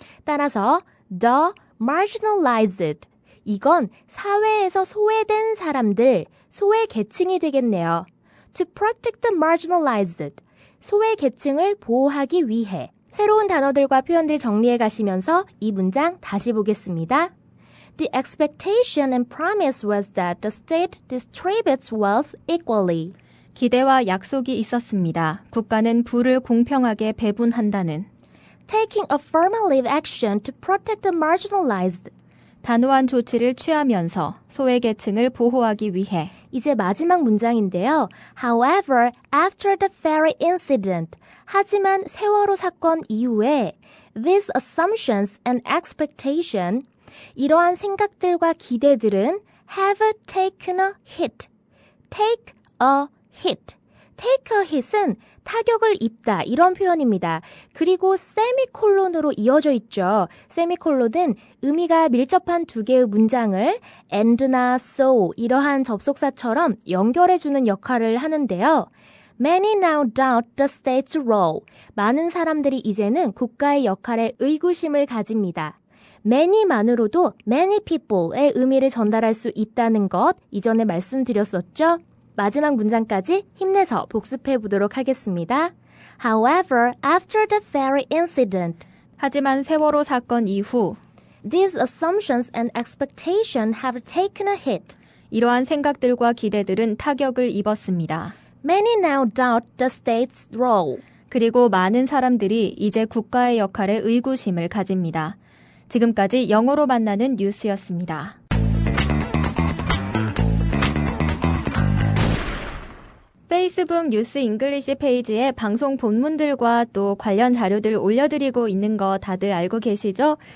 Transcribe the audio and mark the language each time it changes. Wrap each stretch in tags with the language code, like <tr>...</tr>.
<ko>따라서</ko> <en>the marginalized</en> <ko>이건 사회에서 소외된 사람들, 소외 계층이 되겠네요.</ko> <en>To protect the marginalized</en> <ko>소외 계층을 보호하기 위해 새로운 단어들과 표현들 정리해 가시면서 이 문장 다시 보겠습니다.</ko> <en>The expectation and promise was that the state distributes wealth equally.</en> <ko>기대와 약속이 있었습니다. 국가는 부를 공평하게 배분한다는.</ko> <en>Taking affirmative action to protect the marginalized.</en> <ko>단호한 조치를 취하면서 소외계층을 보호하기 위해. 이제 마지막 문장인데요.</ko> <en>However, after the ferry incident,</en> <ko>하지만 세월호 사건 이후에</ko> <en>these assumptions and expectation,</en> <ko>이러한 생각들과 기대들은</ko> <en>have taken a hit. Take a hit. take a hit</en> <ko>은 타격을 입다 이런 표현입니다. 그리고 세미콜론으로 이어져 있죠. 세미콜론은 의미가 밀접한 두 개의 문장을 and나 so 이러한 접속사처럼 연결해주는 역할을 하는데요.</ko> <en>Many now doubt the state's role.</en> <ko>많은 사람들이 이제는 국가의 역할에 의구심을 가집니다. many만으로도</ko> <en>many people</en> <ko>의 의미를 전달할 수 있다는 것 이전에 말씀드렸었죠. 마지막 문장까지 힘내서 복습해 보도록 하겠습니다.</ko> <en>However, after the ferry incident,</en> <ko>하지만 세월호 사건 이후</ko> <en>these assumptions and expectations have taken a hit.</en> <ko>이러한 생각들과 기대들은 타격을 입었습니다.</ko> <en>Many now doubt the state's role.</en> <ko>그리고 많은 사람들이 이제 국가의 역할에 의구심을 가집니다. 지금까지 영어로 만나는 뉴스였습니다. 페이스북 뉴스 잉글리시 페이지에 방송 본문들과 또 관련 자료들 올려드리고 있는 거 다들 알고 계시죠?</ko>